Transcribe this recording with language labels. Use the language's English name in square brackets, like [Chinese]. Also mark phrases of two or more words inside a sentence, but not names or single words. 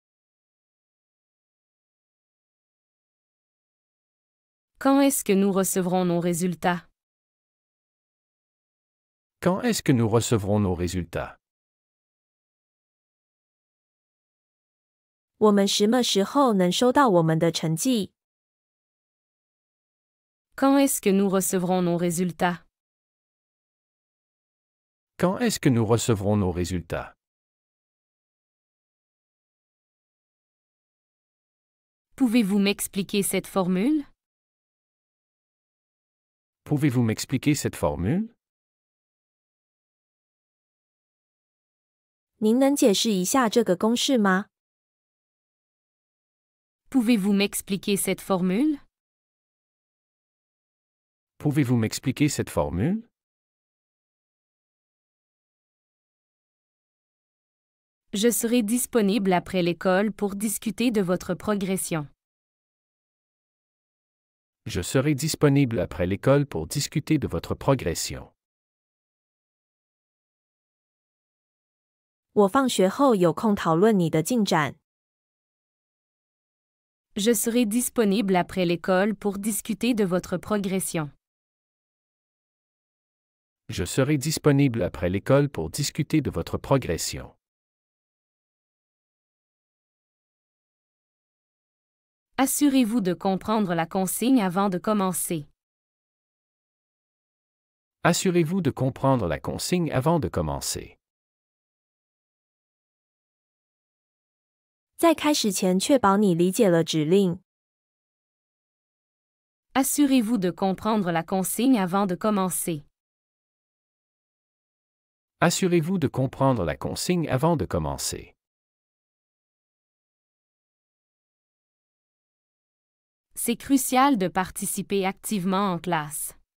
[French] Quand est-ce que nous recevrons nos résultats? Quand est-ce que nous recevrons nos résultats? [Chinese] 我们什么时候能收到我们的成绩？ [French] Quand est-ce que nous recevrons nos résultats? Quand est-ce que nous recevrons nos résultats? Pouvez-vous m'expliquer cette formule? Pouvez-vous m'expliquer cette formule? [Chinese] 您能解释一下这个公式吗？ [French] Pouvez-vous m'expliquer cette formule? Pouvez-vous m'expliquer cette formule? Je serai disponible après l'école pour discuter de votre progression. Je serai disponible après l'école pour discuter de votre progression. [Chinese] 我放学后有空讨论你的进展。 [French] Je serai disponible après l'école pour discuter de votre progression. Je serai disponible après l'école pour discuter de votre progression. Assurez-vous de comprendre la consigne avant de commencer. Assurez-vous de comprendre la consigne avant de commencer. [Chinese] 在开始前确保你理解了指令。 [French] Assurez-vous de comprendre la consigne avant de commencer. Assurez-vous de comprendre la consigne avant de commencer. C'est crucial de participer activement en classe.